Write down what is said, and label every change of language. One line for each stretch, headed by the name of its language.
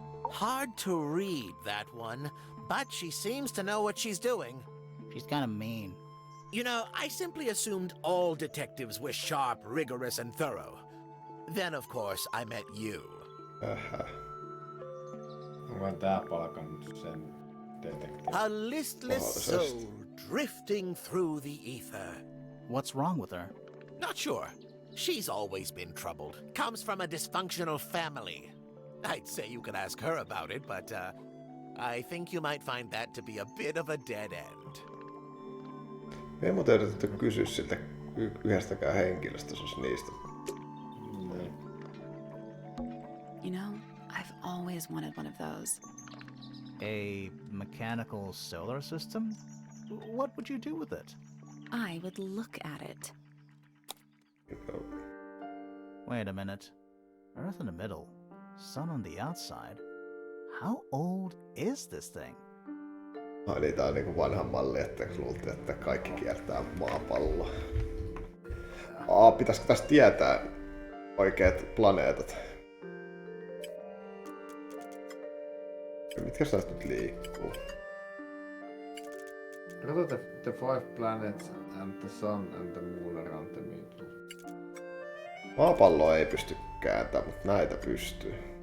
English: Hard to read, that one, but she seems to know what she's doing. She's kind of mean. You know, I simply assumed all detectives were sharp, rigorous, and thorough. Then, of course, I met you.
Finnish: Onko tää palkannut sen detektiivin?
English: A listless soul drifting through the ether. What's wrong with her? Not sure. She's always been troubled. Comes from a dysfunctional family. I'd say you could ask her about it, but I think you might find that to be a bit of a dead end.
Finnish: Ei muuten yritetty kysyä siltä yhdestäkään henkilöstä, jos niistä.
English: You know, I've always wanted one of those. A mechanical solar system? What would you do with it? I would look at it. Wait a minute. Earth in the middle, sun on the outside. How old is this thing?
Finnish: Ai niitä on niinku vanha malli, että luultiin, että kaikki kiertää maapalloa. Pitäisikö tästä tietää oikeat planeetat? Mitkä näistä nyt liikkuu? Kato
English: the five planets and the sun and the moon around the middle.
Finnish: Maapalloa ei pysty kääntämään, mutta näitä pystyy.